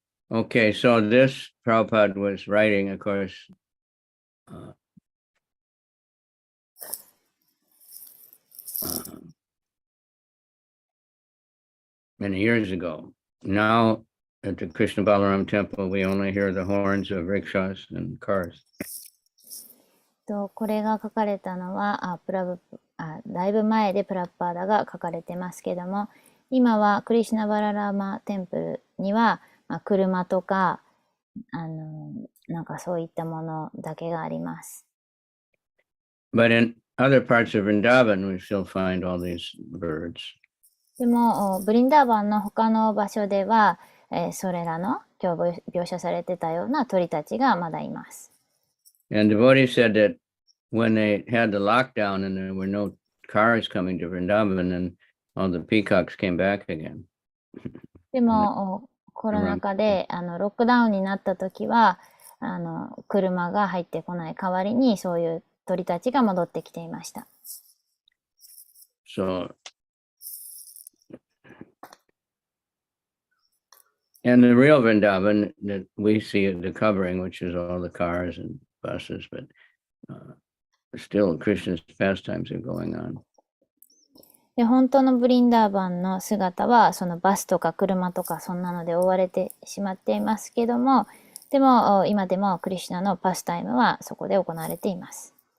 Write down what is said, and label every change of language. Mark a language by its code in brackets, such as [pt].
[en] Okay, so this Prabhupada was writing, of course, many years ago. Now at the Krishna Balaram temple, we only hear the horns of rickshaws and cars. [ja] これが書かれたのはだいぶ前でプラッパーダが書かれてますけども、今はクリシュナバララーマテンプルには、車とかなんかそういったものだけがあります。 [en] But in other parts of Vrindavan, we still find all these birds. [ja] でもブリンダーバンの他の場所では、それらの今日描写されてたような鳥たちがまだいます。 [en] And devotees said that when they had the lockdown and there were no cars coming to Vrindavan, and all the peacocks came back again. [ja] でもコロナ禍でロックダウンになった時は車が入ってこない代わりにそういう鳥たちが戻ってきていました。 [en] So, and the real Vrindavan that we see the covering, which is all the cars and buses, but still Krishna's pastimes are going on. [ja] で、本当のブリンダーバンの姿はそのバスとか車とかそんなので覆われてしまっていますけども、でも今でもクリシュナのパスタイムはそこで行われています。